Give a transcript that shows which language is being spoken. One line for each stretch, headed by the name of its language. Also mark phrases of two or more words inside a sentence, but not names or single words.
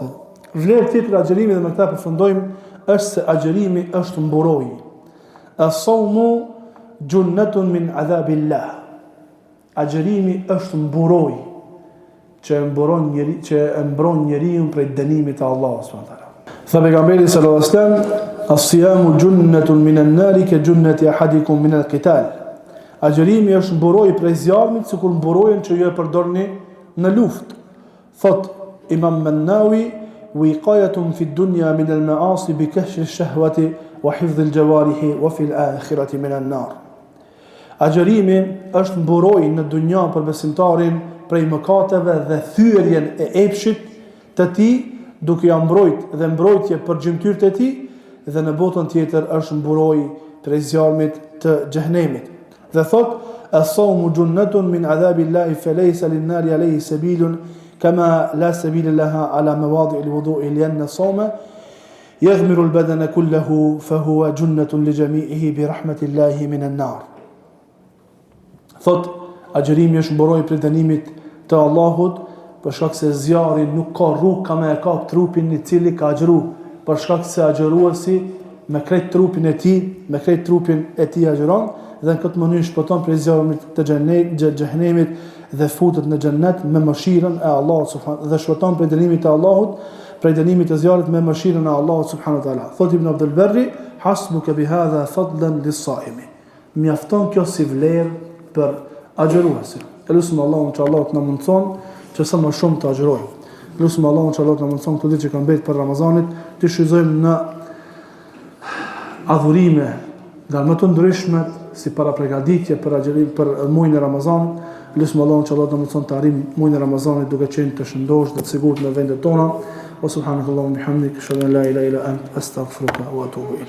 Albanian: Vlerë tjetër e agjërimit, dhe me këta përfundojmë, është se agjërimi është mburojë.
Arabic: الصوم جنة من عذاب الله.
Albanian: Agjërimi është mburojë që e mbron njeriu prej dënimit të Allahut
Arabic: سبحانه وتعالى.
Albanian: Tha pejgamberi
Arabic: صلى الله عليه وسلم الصيام جنة من النار كجنة أحدكم من القتال.
Albanian: Agjërimi është mburojë prej zjarmit, sikur mburojën që ju e përdorni në luftë.
Arabic: Thot Imam Mannawi, وقاية في الدنيا من المعاصي بكسر الشهوة وحفظ الجوارح وفي الآخرة من النار.
Albanian: Agjërimi është mburojë në dunja për besimtarin prej mëkateve dhe thyerjen e epshit të tij, duke ia mbrojt dhe mbrojtje për gjymtyrët e tij, dhe në botën tjetër është mburojë prej zjarmit të xhehenemit. Dhe thot:
Arabic: "الصوم جنة من عذاب الله فليس للنار عليه سبيل كما لا سبيل لها على مواضع الوضوء لأن الصوم يغمر البدن كله فهو جنة لجميعه برحمة الله من النار."
Albanian: Thot, agjërimi është mburojë prej dënimit të Allahut, për shkak se zjarri nuk ka rrugë ka me e kap trupin i cili ka agjëru, për shkak se agjëruesi me krejt trupin e tij agjëron, dhe në këtë mënyrë shpëton prej zjarrit të xhehenemit dhe futet në xhennet me mëshirën e Allahut subhanahu, dhe shpëton prej dënimit të Allahut, prej dënimit të zjarrit me mëshirën e Allahut
Arabic: سبحانه وتعالى. Thot Ibn Abdul Barri: "حسبك بهذا فضلا للصائم."
Albanian: Mjafton kjo si vlerë për agjëruesin. Elusim Allahun që Allah të na mundson që sa më shumë të agjërojmë. Elusim Allahun që Allah të na mundson këto ditë që kanë mbetë për Ramazanit, të shfrytëzojmë në adhurime nga më të ndryshme, si para përgatitje për agjërim për muajin e Ramazanit. Elusim Allahun që Allah të na mundson të arrijmë muajin e Ramazanit duke qenë të shëndosh dhe të sigurt në vendet tona.
Arabic: وسبحانك اللهم وبحمدك أشهد أن لا إله إلا أنت أستغفرك وأتوب إليك.